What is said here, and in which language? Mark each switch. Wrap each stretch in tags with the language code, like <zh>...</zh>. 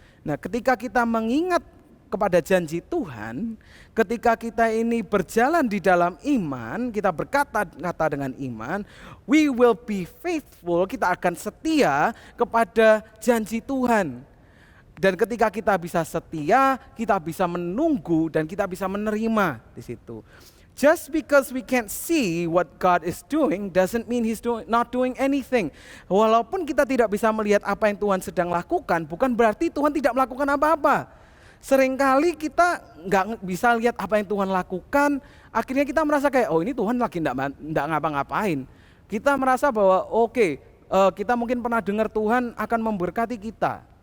<id>Nah, ketika kita mengingat kepada janji Tuhan, ketika kita ini berjalan di dalam iman, kita berkata-kata dengan iman,</id> <en>we will be faithful,</en> <id>kita akan setia kepada janji Tuhan. Dan ketika kita bisa setia, kita bisa menunggu dan kita bisa menerima di situ.</id> <en>Just because we can't see what God is doing doesn't mean He's not doing anything.</en> <id>Walaupun kita tidak bisa melihat apa yang Tuhan sedang lakukan, bukan berarti Tuhan tidak melakukan apa-apa. Seringkali kita nggak bisa lihat apa yang Tuhan lakukan, akhirnya kita merasa kayak, oh ini Tuhan lagi nggak ngapa-ngapain. Kita merasa bahwa kita mungkin pernah dengar Tuhan akan memberkati kita.</id>